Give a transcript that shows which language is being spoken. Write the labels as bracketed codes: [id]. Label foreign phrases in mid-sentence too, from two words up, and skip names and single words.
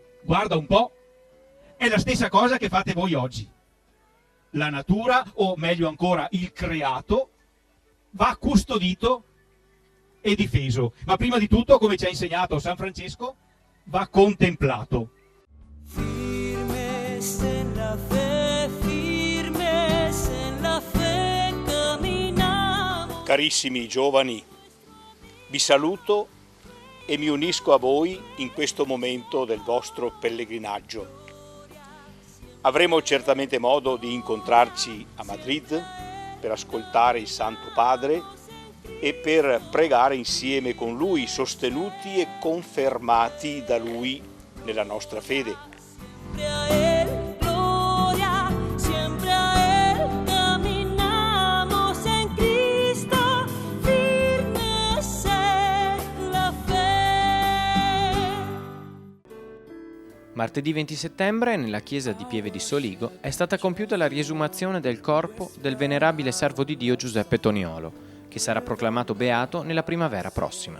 [it] Guarda un po', è la stessa cosa che fate voi oggi. La natura, o meglio ancora il creato, va custodito e difeso. Ma prima di tutto, come ci ha insegnato San Francesco, va contemplato. [es] Firmes en la fe caminamos. [it] Carissimi giovani, vi saluto e mi unisco a voi in questo momento del vostro pellegrinaggio. Avremo certamente modo di incontrarci a Madrid per ascoltare il Santo Padre e per pregare insieme con Lui, sostenuti e confermati da Lui nella nostra fede. [es] Siempre a Él, gloria, siempre a Él caminamos en Cristo, firmes en la fe. [it] Martedì 20 settembre, nella chiesa di Pieve di Soligo, è stata compiuta la riesumazione del corpo del venerabile servo di Dio Giuseppe Toniolo, che sarà proclamato beato nella primavera prossima.